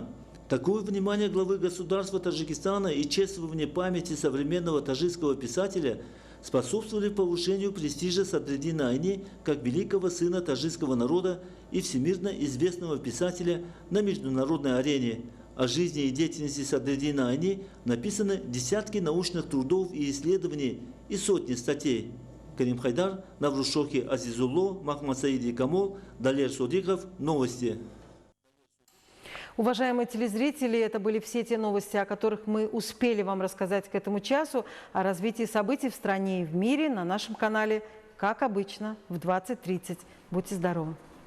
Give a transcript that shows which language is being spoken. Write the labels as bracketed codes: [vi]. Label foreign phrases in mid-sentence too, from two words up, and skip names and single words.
[ru] Такое внимание главы государства Таджикистана и чествование памяти современного таджикского писателя способствовали повышению престижа Садриддина Айни как великого сына таджикского народа и всемирно известного писателя на международной арене. О жизни и деятельности Садриддина Айни написаны десятки научных трудов и исследований и сотни статей. Карим Хайдар, Навруз Шохи Азизулло, Махмад Саиди Камол, Далер Содиков. Новости. Уважаемые телезрители, это были все те новости, о которых мы успели вам рассказать к этому часу. О развитии событий в стране и в мире на нашем канале, как обычно, в 20:30. Будьте здоровы!